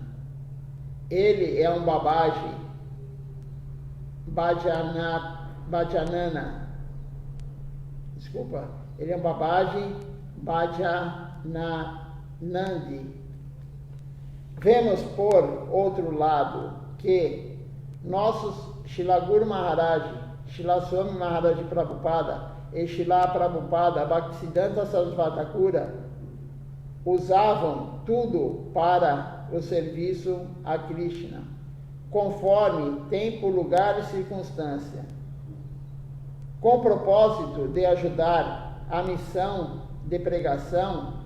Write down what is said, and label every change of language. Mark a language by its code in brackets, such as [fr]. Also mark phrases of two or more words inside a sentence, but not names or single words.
[pt] Ele é um Babaji, Bhajanana. Desculpa, ele é um Babaji Bhajananandi. Vemos, por outro lado, que nossos Srila Guru Maharaj, Srila Swami Maharaj Prabhupada e Srila Prabhupada Bhaktisiddhanta Sarasvati Thakura usavam tudo para o serviço a Krishna, conforme tempo, lugar e circunstância, com o propósito de ajudar a missão de pregação.